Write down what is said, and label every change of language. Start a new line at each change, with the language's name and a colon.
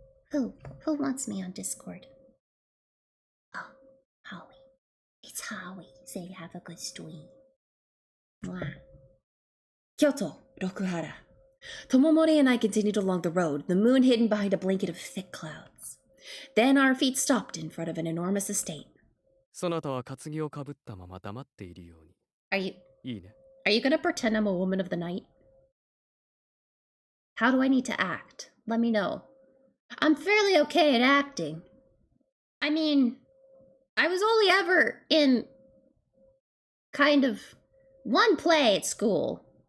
English: Who wants me on Discord? Oh, Howie. It's Howie. Say have a good stream. Mwah. Kyoto, Rokuhara. Tomomori and I continued along the road, the moon hidden behind a blanket of thick clouds. Then our feet stopped in front of an enormous estate.
Japanese: そなたは担ぎをかぶったまま黙っているように。
English: Are you
Japanese: いいね。
English: Are you gonna pretend I'm a woman of the night? How do I need to act? Let me know. I'm fairly okay at acting. I mean, I was only ever in kind of one play at school.